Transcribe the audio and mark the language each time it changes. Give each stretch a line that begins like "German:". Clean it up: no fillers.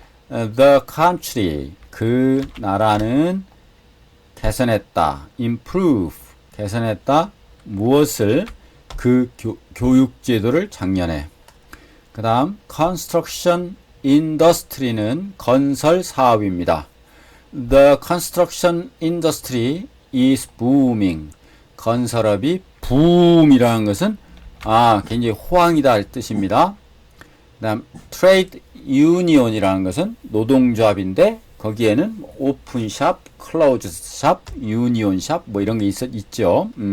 English: The country,
Korean: 그 나라는 개선했다. improve, 개선했다. 무엇을? 그 교육 제도를 작년에. 그 다음 construction industry는 건설 사업입니다.
English: The construction industry is booming.
Korean: 건설업이 붐이라는 것은 굉장히 호황이다 뜻입니다. 그 다음 trade union이라는 것은 노동조합인데 거기에는 오픈샵, 클로즈샵, 유니온샵 뭐 이런 게 있죠.